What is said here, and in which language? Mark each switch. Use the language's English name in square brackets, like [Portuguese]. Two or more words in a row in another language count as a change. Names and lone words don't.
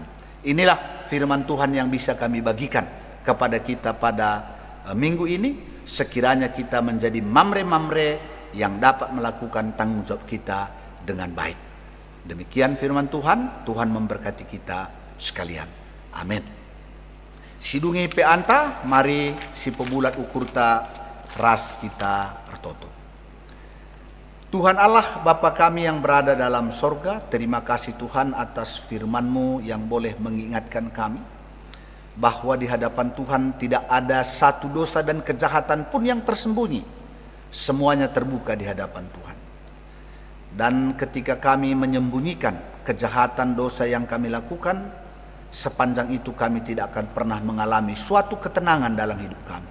[Indonesian] Inilah firman Tuhan yang bisa kami bagikan kepada kita pada minggu ini. Sekiranya kita menjadi mamre-mamre yang dapat melakukan tanggung jawab kita dengan baik. Demikian firman Tuhan. Tuhan memberkati kita sekalian. Amin. [Batak Karo] Sidungi pe anta, mari si pebulat ukurta ras kita artoto. [Indonesian] Tuhan Allah Bapa kami yang berada dalam sorga, terima kasih Tuhan atas firman-Mu yang boleh mengingatkan kami bahwa di hadapan Tuhan tidak ada satu dosa dan kejahatan pun yang tersembunyi. Semuanya terbuka di hadapan Tuhan. Dan ketika kami menyembunyikan kejahatan dosa yang kami lakukan, sepanjang itu kami tidak akan pernah mengalami suatu ketenangan dalam hidup kami.